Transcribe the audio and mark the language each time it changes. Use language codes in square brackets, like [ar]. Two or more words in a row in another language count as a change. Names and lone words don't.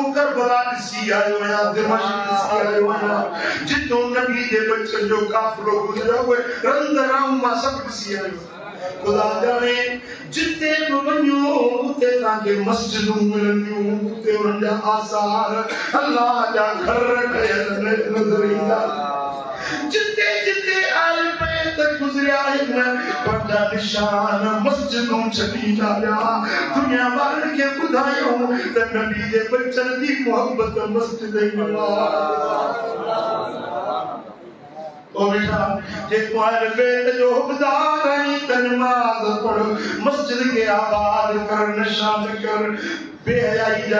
[sd] करबला ॾिसी आयो आहियां दिमश्क ॾिसी आयो आहियां जितो नबी जे बचन जो काफ़िलो गुज़रियो उहे रंधराऊं मां सभु ॾिसी आयो खुदा जाने जिते बि वञो उते तव्हांखे मस्जिदूं मिलंदियूं उते उन्हनि जा आसार अल्लाह जा घर ठहियल नज़र ईंदा जिते जिते आल पे तक गुजरिया आहिनि पंहिंजा निशान मस्जिदूं छॾी आया दुनिया वारनि खे ॿुधायूं त नबी जे बचन जी मोहबत मस्जिद में ओ बेटा जेको आल बैत जो हुबदार आई त नमाज़ पढ़ मस्जिद के आबाद कर नशा न कर बेहयाई जा